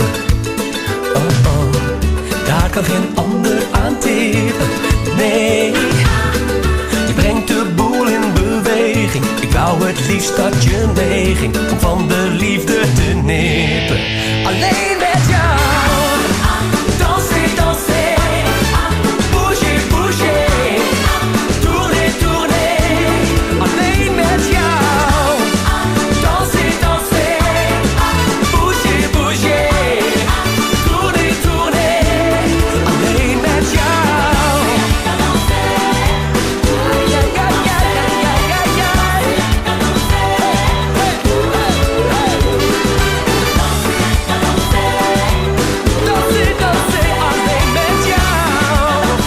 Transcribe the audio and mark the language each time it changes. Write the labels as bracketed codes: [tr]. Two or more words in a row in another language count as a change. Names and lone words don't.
[nl] Oh oh, daar kan geen ander aan tippen. Nee, je brengt de boel in beweging. Ik wou het liefst dat je meeging om van de liefde te nippen. Alleen met jou. [fr] Danser, danser. Bouger, bouger. Tourner, tourner. [nl] Alleen met jou. [fr] Danser, danser. Bouger, bouger. Tourner, tourner. [nl] Alleen met jou. Ay, ay, ay, ay, ay, ay, ay. [fr] Danser, danser. [nl] Alleen met jou.